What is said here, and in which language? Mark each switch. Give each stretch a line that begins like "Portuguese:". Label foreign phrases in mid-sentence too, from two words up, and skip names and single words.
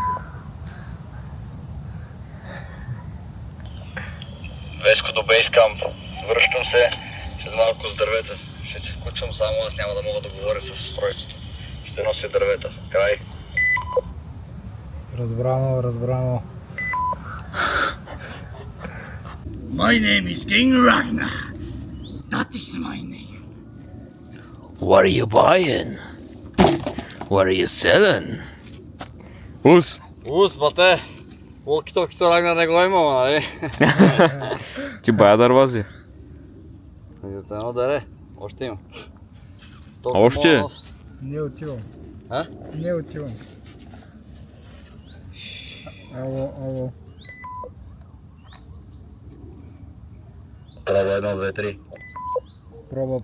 Bulgarian: Веско до бейскамп. Връщам се след малко с дървета. Ще се включвам само, аз няма да мога да говоря с устройството. Ще нося дървета. Край. Разбрано.
English: My name is King Ragnar. That is my name. What are you buying? What are you selling?
Bulgarian: Ус! Ус, бате! Локи-токито Рагнар не го имало, нали? Ти бая дървази. От едно даре, още има. Още? Не отивам. А? Не отивам. Ало. Проба 1, 2, 3.